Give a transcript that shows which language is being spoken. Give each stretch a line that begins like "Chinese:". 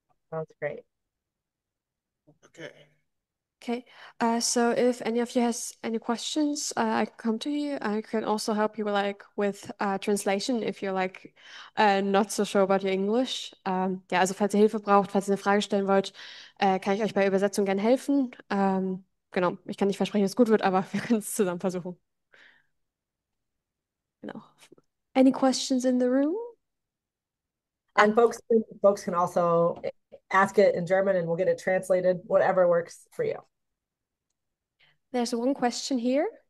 English: Sounds great. Okay. Okay, so if any of you has any questions, I can come to you. I can also help you with translation if you're not so sure about your English.
German: Ja, also falls ihr Hilfe braucht, falls ihr eine Frage stellen wollt, kann ich euch bei Übersetzung gerne helfen. Genau, ich kann nicht versprechen, dass es gut wird, aber wir können es zusammen versuchen. Genau.
English: Any questions in the room? And folks can also ask it in German and we'll get it translated, whatever works for you. There's one question here.